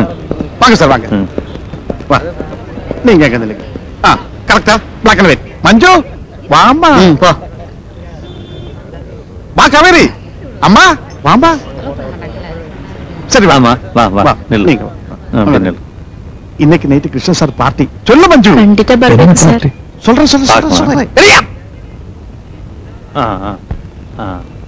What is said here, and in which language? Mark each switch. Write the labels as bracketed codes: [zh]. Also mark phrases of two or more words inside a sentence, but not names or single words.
[ta] வாங்க சார் வாங்க. வா நீங்க எங்க நில்லுங்க. கரெக்டா பிளாக் அண்ட் ஒயிட். மஞ்சு வாமா. போ. வா காவேரி அம்மா வாமா. சரி வாமா வா வா நில்லு. நீங்க நில்லு. இன்னைக்கு நைட்டு கிருஷ்ணன் சார் பார்ட்டி. சொல்லு மஞ்சு. [kn] ಖಂಡಿತ ಬರ್ಬೇಕು ಸರ್. [ta] சொல்றேன் பார்க்கலாம். சொல்றேன். சரியா? ஆ ஆ ஆ.